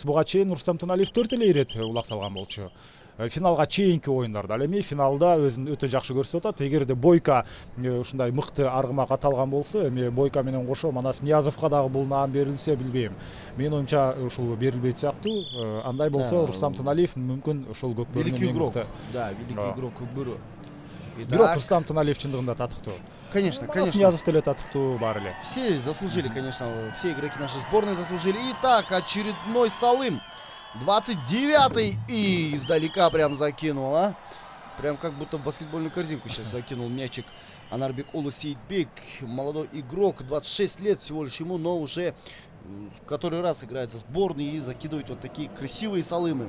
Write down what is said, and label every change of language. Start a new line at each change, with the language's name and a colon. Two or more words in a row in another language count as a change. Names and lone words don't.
Kyrgyz: Буга чейин Рустам Туналиев 4 эле ирет улак салган болчу. Финалга чейинки оюндарда ал эми финалда өзүн өтө жакшы көрсөтүп атат. Эгерде Бойко ушундай мыкты аргымак аталган болсо, эми Бойко менен кошо Манас Ниязовго дагы бул наам берилсе билбейм. Менин оюмча ушул берилбейт сыяктуу. Андай болсо Рустам Туналиев мүмкүн ушул көкбөрүнүн
Russian: Великий игрок.
Kyrgyz: мыкты.
Russian: Да, великий игрок Көкбөрү.
Kyrgyz: Бирок Рустам Туналиев чындыгында татыктуу.
Russian: Конечно, Манас конечно.
Kyrgyz: Ниязов деле татыктуу бар эле.
Russian: Все заслужили, конечно, все игроки нашей сборной заслужили. Итак, очередной Салым. 29-й и издалека прям закинул, а? Прям как будто в баскетбольную корзинку сейчас закинул мячик Анарбек Улу Сейитбек. Молодой игрок, 26 лет всего лишь ему, но уже в который раз играет за сборной и закидывает вот такие красивые салымы.